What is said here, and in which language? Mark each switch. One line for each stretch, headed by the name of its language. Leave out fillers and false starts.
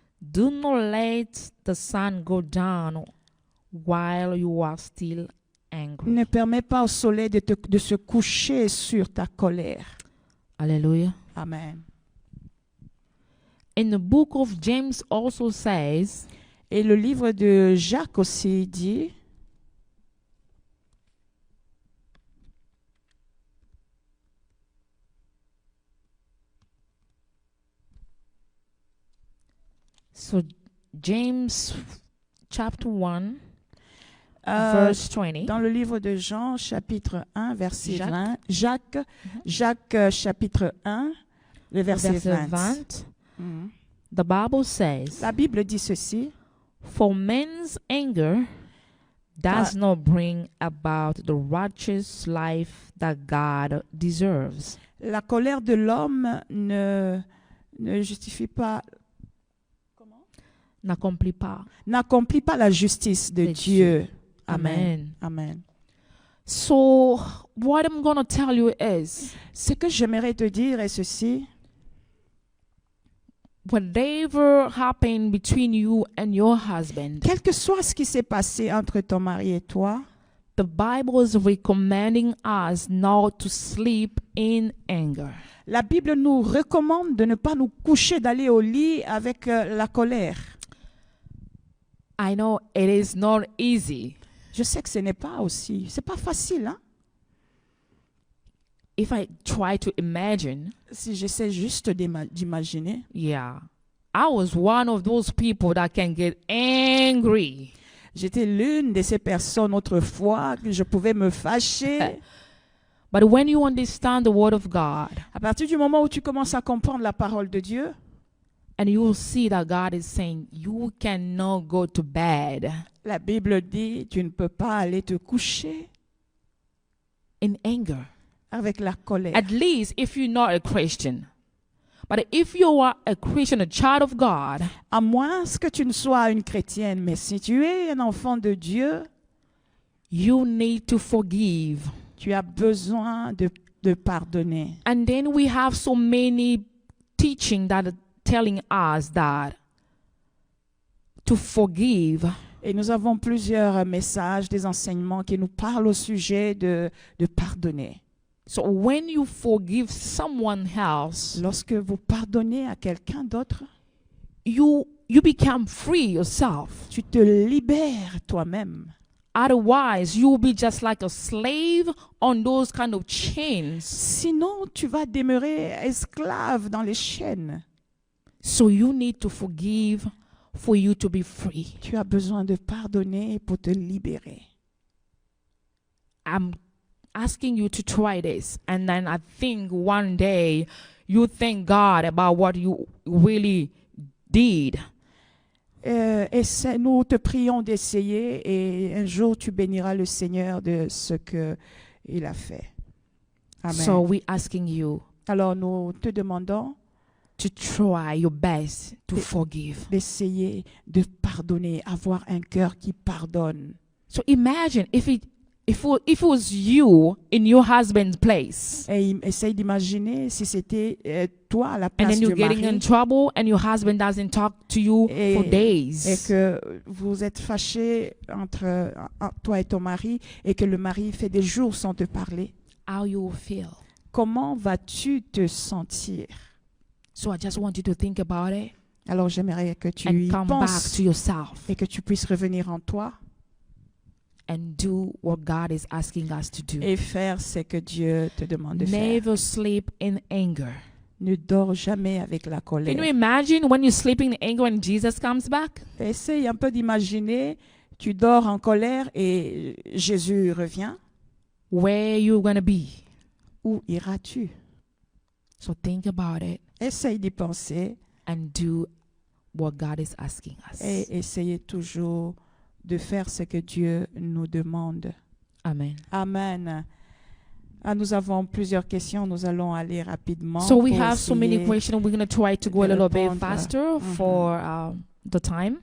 English: Do not let the sun go down while you are still angry.
French: Ne permets pas au soleil de se coucher sur ta colère. Hallelujah. Amen.
English: And the book of James also says,
French: et le livre de Jacques aussi dit,
English: so James chapter 1 verse 20.
French: Dans le livre de Jean chapitre 1 verset 20, Jacques chapitre 1 le verset 20.
English: The Bible says,
French: la Bible dit ceci,
English: for men's anger does not bring about the righteous life that God deserves.
French: La colère de l'homme ne justifie pas, n'accomplit pas la justice de Dieu. Amen. Amen.
English: So, what I'm going to tell you is,
French: ce que j'aimerais te dire est ceci.
English: Whatever happened between you and your husband,
French: quel que soit ce qui s'est passé entre ton mari et toi,
English: the Bible is recommending us not to sleep in anger.
French: La Bible nous recommande de ne pas nous coucher, d'aller au lit avec la colère.
English: I know it is not easy.
French: Je sais que ce n'est pas aussi, c'est pas facile, hein?
English: If I try to imagine,
French: si j'essaie juste d'imaginer,
English: yeah, I was one of those people that can get angry.
French: J'étais l'une de ces personnes autrefois que je pouvais me fâcher.
English: But when you understand the word of God,
French: à partir du moment où tu commences à comprendre la parole de Dieu,
English: and you will see that God is saying you cannot go to bed.
French: La Bible dit tu ne peux pas aller te coucher
English: in anger.
French: Avec la colère.
English: At least if you're not a Christian. But if you are a Christian, a child of God,
French: à moins que tu ne sois une chrétienne, mais si tu es un enfant de Dieu,
English: you need to forgive.
French: Tu as besoin de pardonner.
English: And then we have so many teaching that are telling us that to forgive.
French: Et nous avons plusieurs messages, des enseignements qui nous parlent au sujet de pardonner.
English: So when you forgive someone else,
French: lorsque vous pardonnez à quelqu'un d'autre,
English: you become free yourself.
French: Tu te libères toi-même.
English: Otherwise, you will be just like a slave on those kind of chains.
French: Sinon, tu vas demeurer esclave dans les chaînes.
English: So you need to forgive for you to be free.
French: Tu as besoin de pardonner pour te libérer.
English: I'm asking you to try this, and then I think one day you thank God about what you really did.
French: Nous te prions d'essayer et un jour tu béniras le Seigneur de ce que il a fait. Amen.
English: So we asking you.
French: Alors nous te demandons
English: to try your best to forgive.
French: D'essayer de pardonner, avoir un cœur qui pardonne.
English: So imagine if it was you in your husband's place.
French: Et essaye d'imaginer si c'était toi à la place du mari.
English: And then you're getting in trouble and your husband doesn't talk to you for days.
French: Et que vous êtes fâchés entre toi et ton mari et que le mari fait des jours sans te parler.
English: How you will feel.
French: Comment vas-tu te sentir?
English: So I just want you to think about it.
French: Alors j'aimerais que tu y penses et que tu puisses revenir en toi.
English: And do what God is asking us to do.
French: Et faire ce que Dieu te demande de faire.
English: Never sleep in anger.
French: Ne dors jamais avec la colère.
English: Can you imagine when you're sleeping in anger and Jesus comes back?
French: Essaye un peu d'imaginer, tu dors en colère et Jésus revient.
English: Where you gonna be?
French: Où iras-tu?
English: So think about it.
French: Essaye d'y penser.
English: And do what God is asking us.
French: Et essayez toujours de faire ce que Dieu nous demande. Amen. Amen. Nous avons plusieurs questions. Nous allons aller rapidement.
English: So we have so many questions. We're going to try to go a little bit faster for the time.